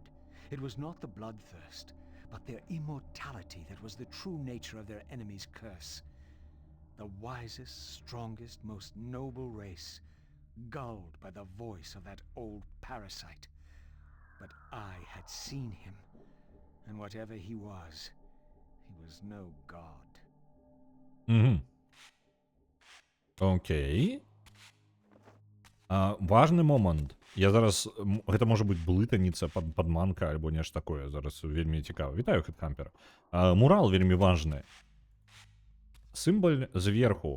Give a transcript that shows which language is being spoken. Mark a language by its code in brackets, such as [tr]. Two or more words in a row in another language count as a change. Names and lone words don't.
[en] It was not the bloodthirst, but their immortality that was the true nature of their enemy's curse. The wisest, strongest, most noble race, gulled by the voice of that old parasite. But I had seen him, and whatever he was no god. Окей. [be] Важны момант. Я зараз... Гэта можа быць блытаніца, падманка, альбо нешта такое. Зараз вельмі цікава. Вітаю, Хэтхампер. Мурал вельмі важны. Сімбаль зверху.